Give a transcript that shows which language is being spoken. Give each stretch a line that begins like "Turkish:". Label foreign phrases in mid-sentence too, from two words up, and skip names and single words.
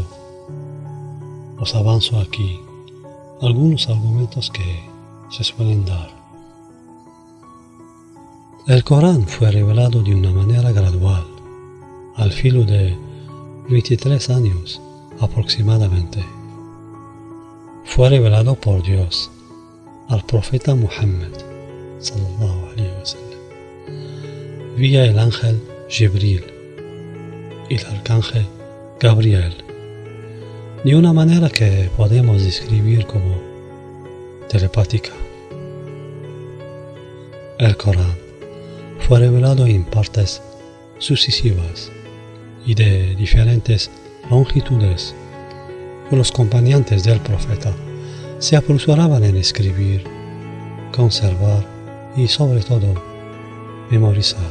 Spanish: Os avanzo aquí algunos argumentos que se suelen dar. El Corán fue revelado de una manera gradual, al filo de 23 años aproximadamente. Fue revelado por Dios al profeta Muhammad
Arabic: صلى الله عليه وسلم
Spanish: vía el ángel Jibril y el arcángel Gabriel, de una manera que podemos describir como telepática. El Corán fue revelado en partes sucesivas y de diferentes longitudes, que los acompañantes del profeta se apresuraban en escribir, conservar y sobre todo memorizar.